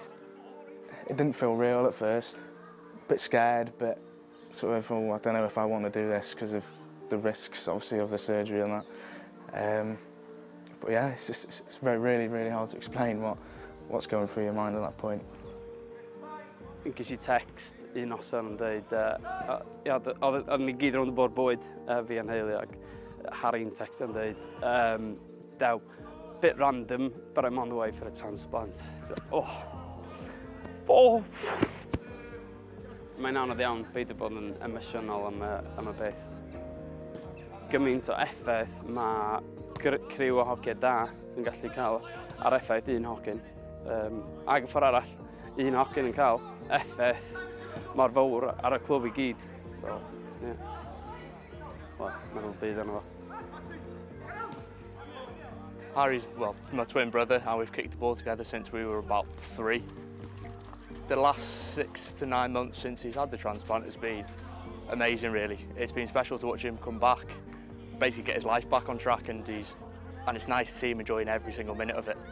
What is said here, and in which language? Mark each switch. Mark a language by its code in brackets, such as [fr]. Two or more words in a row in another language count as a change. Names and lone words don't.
[en] It didn't feel real at first, a bit scared, but sort of, oh, I don't know if I want to do this because of the risks, obviously, of the surgery and that. But yeah, it's really hard to explain what's going through your mind at that point. [cy] Ges I text un noson yn dweud, oedd ni gyd rownd y bwrdd bwyd fi a'n heulu ag Harry'n text yn dweud, Dew, [en] bit random, but I'm on the way for a transplant. [cy] Mae'n anodd iawn beidio bod yn emosiynol am y beth. Gymaint o effaith mae criw o hogiau da yn gallu cael ar effaith un hogyn. Ag y ffordd arall, un hogyn yn cael effaith mor fawr ar y clwb I gyd. [en] So, yeah. [cy] Wel, mae'n byd yno fo. [en] Harry's, well, my twin brother, and we've kicked the ball together since we were about 3. The last 6 to 9 months since he's had the transplant has been amazing, really. It's been special to watch him come back, basically get his life back on track, and it's nice to see him enjoying every single minute of it.